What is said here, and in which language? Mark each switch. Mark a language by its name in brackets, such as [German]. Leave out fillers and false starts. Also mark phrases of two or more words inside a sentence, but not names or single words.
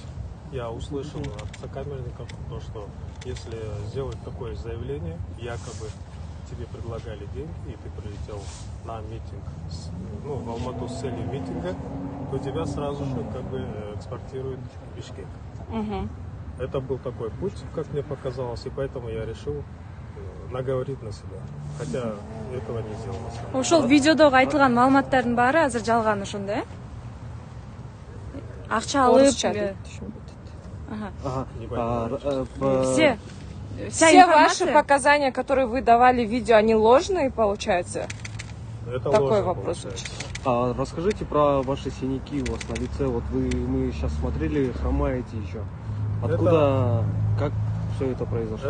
[Russian] Я услышал от сокамерников то, что если сделать такое заявление, якобы тебе предлагали деньги, и ты прилетел на митинг, в Алмату с целью митинга, то тебя сразу же экспортируют в Бишкек. Угу. Это был такой путь, как мне показалось, и поэтому я решил наговорить на себя. Хотя этого не сделал на самом деле. [Kyrgyz] Ошол видеодогу айтылган маалыматтардын баары азыр жалган ошондо, э? Акча алып. [Russian] Все ваши показания, которые вы давали в видео, они ложные, получается? Это такой ложно, вопрос. Расскажите про ваши синяки у вас на лице. Вот мы сейчас смотрели, хромаете еще. Откуда, как все это произошло?